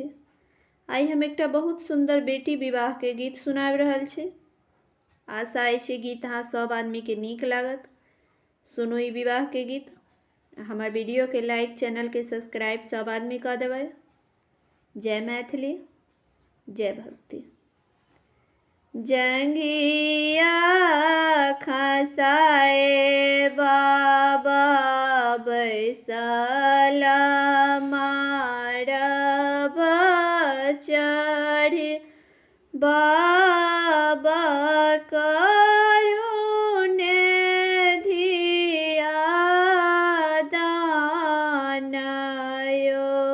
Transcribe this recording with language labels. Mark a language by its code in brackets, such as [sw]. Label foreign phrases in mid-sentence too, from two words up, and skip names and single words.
[mai] आई हम एकटा बहुत सुंदर बेटी विवाह के गीत सुनाबि रहल छी। आशा अछि गीत अहाँ सब आदमी के नीक लागत। सुनू ई विवाह के गीत। हमार वीडियो के लाइक, चैनल के सब्सक्राइब सब आदमी कर देबै। जय मैथिली, जय भक्ति। जंघिया खसाए बाबा बैसल मारब चढ़ी बाबा करुणे धिया दान यो।